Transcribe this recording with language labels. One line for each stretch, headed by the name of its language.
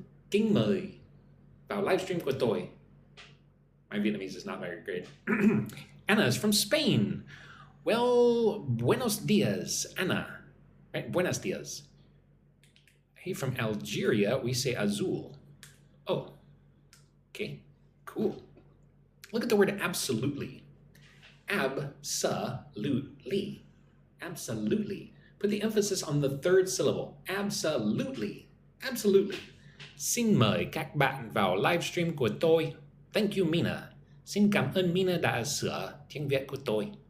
Vietnamese: Kính mời vào livestream của tôi.
English: My Vietnamese is not very great. Anna is from Spain. Well, buenos dias, Anna. Right? Buenos dias. Hey, from Algeria, we say azul. Oh, okay, cool. Look at the word absolutely. Absolutely. Absolutely. Put the emphasis on the third syllable. Absolutely. Absolutely.
Vietnamese: Xin mời các bạn vào livestream của tôi.
English: Thank you, Mina.
Vietnamese: Xin cảm ơn Mina đã sửa tiếng Việt của tôi.